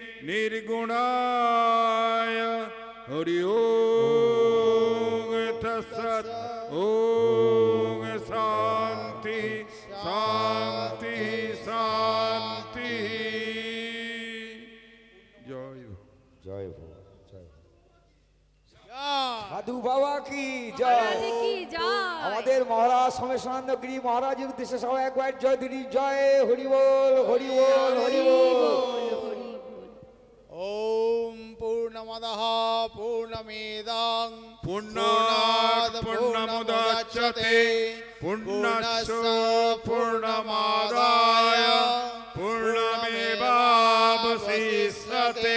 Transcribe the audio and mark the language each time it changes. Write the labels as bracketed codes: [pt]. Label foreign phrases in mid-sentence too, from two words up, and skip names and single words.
[sa] নির্গুণায় হরি ওম তৎসৎ ওম শান্তি শান্তি শান্তি [bn] জয় হোক। [hi] জয় ভগবান জয় সাধু বাবা কি জয় মহারাজ কি জয়। [bn] আমাদের মহারাজ সোমেশানন্দ গিরি মহারাজের উদ্দেশ্যে সবাই একবার জয় দিদি জয় হরি বল হরি বল হরি বল [sa] ॐ पूर्णमदः पूर्णमेदं पूर्णात् पूर्णमुदच्यते पूर्णस्य पूर्णमादाय पूर्णमेवावशिष्यते